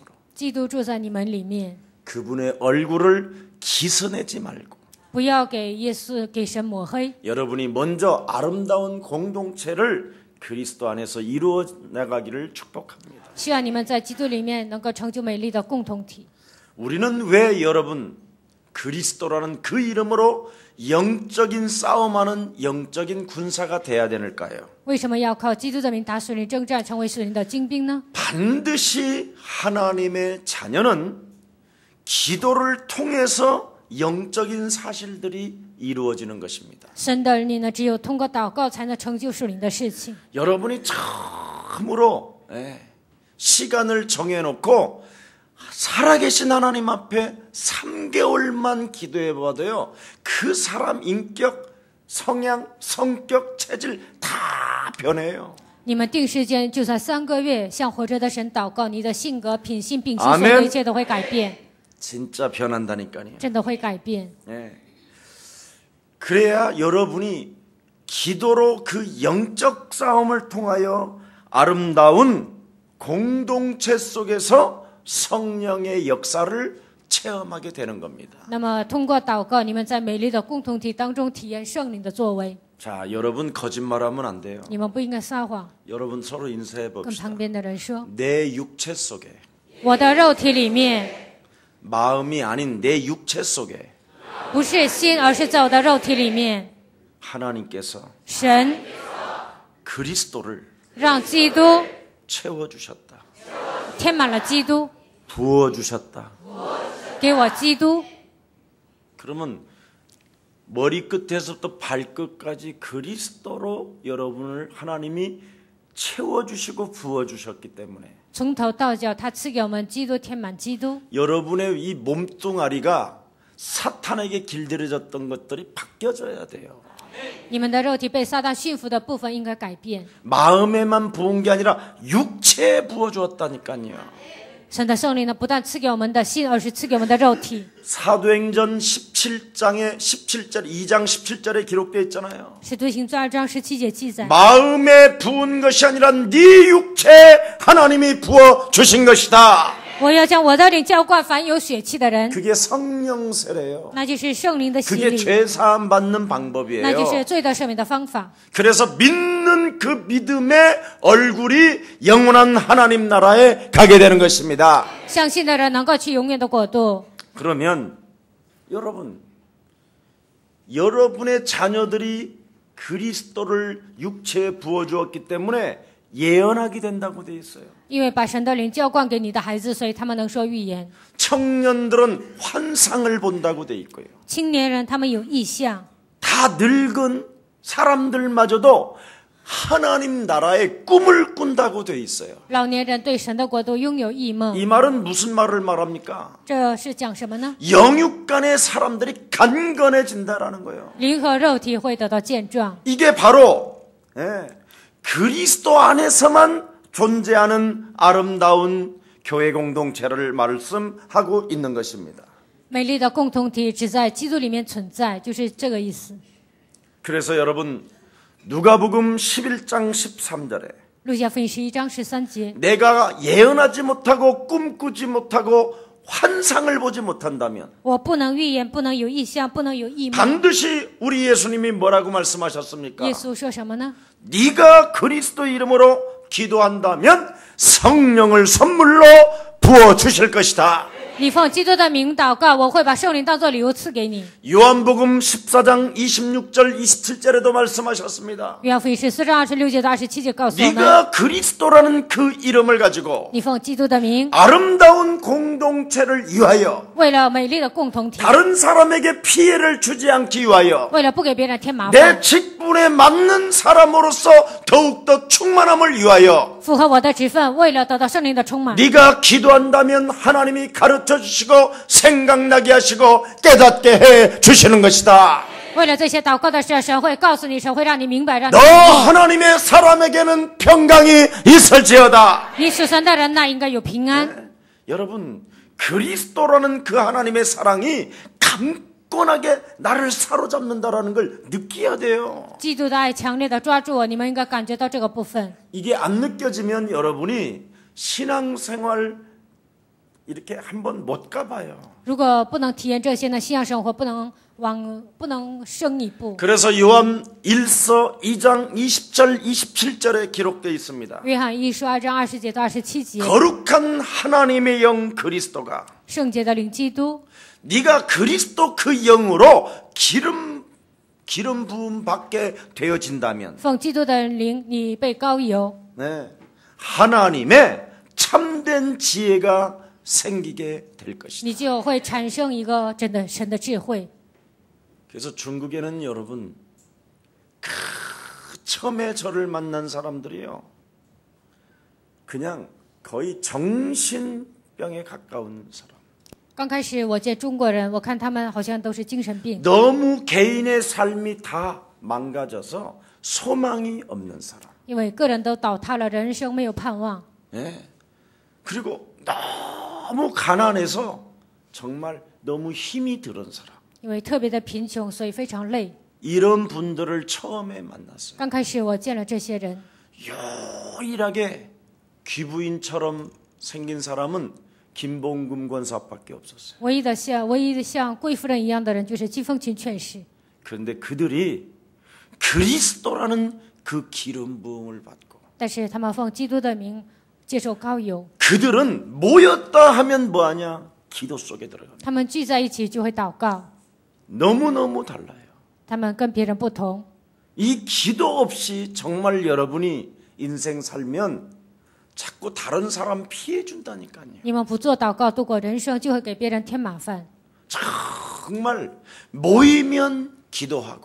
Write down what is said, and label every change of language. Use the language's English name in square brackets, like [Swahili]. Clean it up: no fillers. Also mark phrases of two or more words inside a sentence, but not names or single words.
[Chinese] 基督住在你们里面， [Korean] 그분의 얼굴을 기스내지 말고 [Chinese] 不要给耶稣、给神抹黑。 [Korean] 여러분이 먼저 아름다운 공동체를 그리스도 안에서 이루어 나가기를 축복합니다. [Chinese] 希望你们在基督里面能够成就美丽的共同体。 [Korean] 우리는 왜 여러분 그리스도라는 그 이름으로 영적인 싸움하는 영적인 군사가 돼야 되는가요? [Chinese] 为什么要靠基督的名打属灵征战，成为属灵的精兵呢？ [Korean] 반드시 하나님의 자녀는 기도를 통해서 영적인 사실들이 이루어지는 것입니다. [Chinese] 神的儿女呢，只有通过祷告才能成就属灵的事情。 [Korean] 여러분이 처음으로 시간을 정해놓고 살아계신 하나님 앞에 3개월만 기도해봐도요, 그 사람 인격, 성향, 성격, 체질 다 변해요. [Chinese] 你们定时间就在3个月，向活着的神祷告，你的性格、品性、秉性，所有一切都会改变， [Korean] 진짜 변한다니까요. [Chinese] 真的会改变。 [Korean] 그래야 여러분이 기도로 그 영적 싸움을 통하여 아름다운 공동체 속에서 성령의 역사를 체험하게 되는 겁니다. [Chinese] 那么通过祷告，你们在美丽的共同体当中体验圣灵的作为。 [Korean] 자, 여러분 거짓말하면 안 돼요. [Chinese] 你们不应该撒谎， [Korean] 여러분 서로 인사해 [Chinese] 跟 [Korean] 봅시다. [Chinese] 旁边的人说 [Korean] 내 육체 속에 [Chinese] 我的肉体里面 [Korean] 마음이 아닌 내 육체 속에 [Chinese] 不是心，而是在我的肉体里面， [Korean] 하나님께서 [Chinese] 神 [Korean] 그리스도를 [Chinese] 让基督 [Korean] 채워주셨다. [Chinese] 填满了基督， [Korean] 부어주셨다. [Chinese] 给我基督。 [Korean] 그러면 머리끝에서부터 발끝까지 그리스도로 여러분을 하나님이 채워주시고 부어주셨기 때문에 [Chinese] 从头到脚，他赐给我们基督，填满基督。 [Korean] 여러분의 이 몸뚱아리가 사탄에게 길들여졌던 것들이 바뀌어져야 돼요. [Chinese] 你们的肉体被撒旦驯服的部分应该改变。 [Korean] 마음에만 부은 게 아니라 육체에 부어주었다니까요. [Chinese] 神的圣灵呢，不但赐给我们的心，而是赐给我们的肉体。 [Korean] 사도행전 17장에 17절 2장 17절에 기록되어 있잖아요. [Chinese] 使徒行传2章17节记载， [Korean] 마음에 부은 것이 아니라 네 육체에 하나님이 부어 주신 것이다. [Chinese] 我要将我的灵浇灌凡有血气的人， [Korean] 그게 성령세래요. [Chinese] 那就是圣灵的洗 [Korean] 그게 [Chinese] 礼， [Korean] 죄사함 받는 [Chinese] 那就是 [Korean] 방법이에요. [Chinese] 罪的赦免的方法。 [Korean] 그래서 믿는 그 믿음의 얼굴이 영원한 하나님 나라에 가게 되는 것입니다. [Chinese] 相信的人能够去永远的国度。 [Korean] 그러면 여러분, 여러분의 자녀들이 그리스도를 육체에 부어주었기 때문에 예언하게 된다고 돼 있어요. [Chinese] 因为把神的灵浇灌给你的孩子，所以他们能说预言。 [Korean] 청년들은 환상을 본다고 돼 있고요. [Chinese] 青年人他们有异象， [Korean] 다 늙은 사람들마저도 하나님 나라의 꿈을 꾼다고 돼 있어요. [Chinese] 老年人对神的国度拥有异梦。 [Korean] 이 말은 무슨 말을 말합니까? [Chinese] 这是讲什么呢？ [Korean] 영육 간의 사람들이 간건해진다라는 거예요. [Chinese] 灵和肉体会得到健壮， [Korean] 이게 바로 그리스도 안에서만 존재하는 아름다운 교회 공동체를 말씀하고 있는 것입니다. [Chinese] 美丽的共同体只在基督里面存在，就是这个意思。 [Korean] 그래서 여러분 누가복음 11장 13절에 [Chinese] 路加福音11章13节， [Korean] 내가 예언하지 못하고 꿈꾸지 못하고 환상을 보지 못한다면 [Chinese] 我不能预言，不能有异象，不能有异梦。 [Korean] 반드시 우리 예수님이 뭐라고 말씀하셨습니까? [Chinese] 耶稣说什么呢？ [Korean] 네가 그리스도 이름으로 기도한다면 성령을 선물로 부어 주실 것이다. [Chinese] 你奉基督的名祷告，我会把圣灵当作礼物赐给你。 [Korean] 요한복음 14장 26절 27절에도 말씀하셨습니다. [Chinese] 约翰福音14章26节到27节告诉我们， [Korean] 네가 그리스도라는 그 이름을 가지고 [Chinese] 你奉基督的名， [Korean] 아름다운 아름다운 공동체를 위하여 [Chinese] 为了美丽的共同体， [Korean] 다른 사람에게 피해를 주지 않기 위하여 [Chinese] 为了不给别人添麻 [Korean] 내 [Chinese] 烦， [Korean] 직분에 맞는 사람으로서 더욱더 충만함을 위하여 [Chinese] 符合我的职分，为了得到圣灵的充满。 [Korean] 네가 기도한다면 하나님이 가르쳐 주시고 생각나게 하시고 깨닫게 해 주시는 것이다. [Chinese] 为了这些祷告的事，神会告诉你，神会让你明白，让你 [Korean] 너 하나님의 사람에게는 평강이 있을지어다. [Chinese] 你属神的人那应该有平安。 [Korean] 네. 여러분, 그리스도라는 그 하나님의 사랑이 강건하게 나를 사로잡는다라는 걸 느껴야 돼요. [Chinese] 基督的爱强烈的抓住我，你们应该感觉到这个部分。 [Korean] 이게 안 느껴지면 여러분이 신앙생활 이렇게 한번 못 가봐요. [Chinese] 如果不能体验这些呢，信仰生活不能升一步。 [Korean] 그래서 요한 1서 2장 20절 27절에 기록되어 있습니다. [Chinese] 约翰一书2章20节到27节， [Korean] 거룩한 하나님의 영 그리스도가 [Chinese] 圣洁的灵基督， [Korean] 네가 그리스도 그 영으로 기름 부음 받게 되어진다면 [Chinese] 奉基督的灵，你被膏油， [Korean] 네, 하나님의 참된 지혜가 생기게 될 것이다. [Chinese] 你就会产生一个真的神的智慧。 [Korean] 그래서 중국에는 여러분 처음에 저를 만난 사람들이요, 그냥 거의 정신병에 가까운 사람. [Chinese] 刚开始我见中国人，我看他们好像都是精神病， [Korean] 너무 개인의 삶이 다 망가져서 소망이 없는 사람. [Chinese] 因为个人都倒塌了，人生没有盼望， [Korean] 예. 그리고 너무 가난해서 정말 너무 힘이 들은 사람. [Chinese] 因为特别的贫穷，所以非常累。 [Korean] 이런 분들을 처음에 만났어요. [Chinese] 刚开始我见了这些人， [Korean] 유일하게 귀부인처럼 생긴 사람은 김봉금 권사밖에 없었어요. [Chinese] 唯一的像贵夫人一样的人，就是季凤琴劝士。 [Korean] 그런데 그들이 그리스도라는 그 기름 부음을 받고, [Chinese] 但是他们奉基督的名接受膏油， [Korean] 그들은 모였다 하면 뭐하냐? 기도 속에 들어갑니다. [Chinese] 他们聚在一起就会祷告， [Korean] 너무너무 달라요. [Chinese] 他们跟别人不同。 [Korean] 이 기도 없이 정말 여러분이 인생 살면 자꾸 다른 사람 피해 준다니까요. [Chinese] 你们不做祷告度过人生，就会给别人添麻烦。 [Korean] 정말 모이면 기도하고